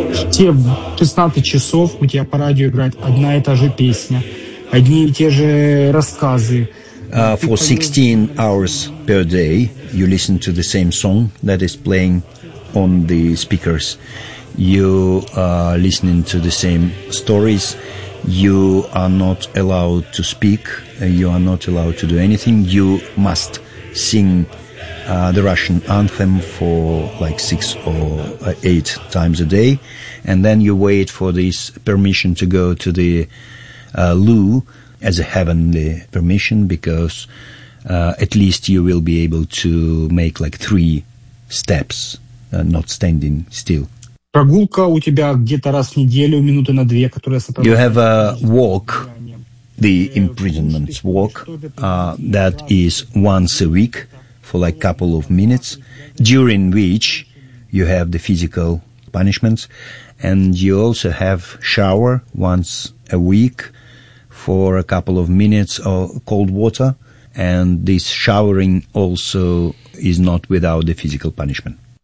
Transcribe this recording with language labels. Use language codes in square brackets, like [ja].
[ru] Все 16 часов у тебя по радио играет одна и та же песня, одни и те же рассказы. [en] For 16 hours per day, you listen to the same song that is playing on the speakers. You are listening to the same stories. You are not allowed to speak. You are not allowed to do anything. You must sing the Russian anthem for like 6 or 8 times a day. And then you wait for this permission to go to the loo as a heavenly permission, because at least you will be able to make like 3 steps, not standing still. [ru] Прогулка у тебя где-то раз в неделю, минуты на две, которая сопровождает... [en] You have a walk, the imprisonment walk, that is once a week for like a couple of minutes, during which you have the physical punishments, and you also have shower once a week for a couple of minutes of cold water, and this showering also is not without the physical punishment.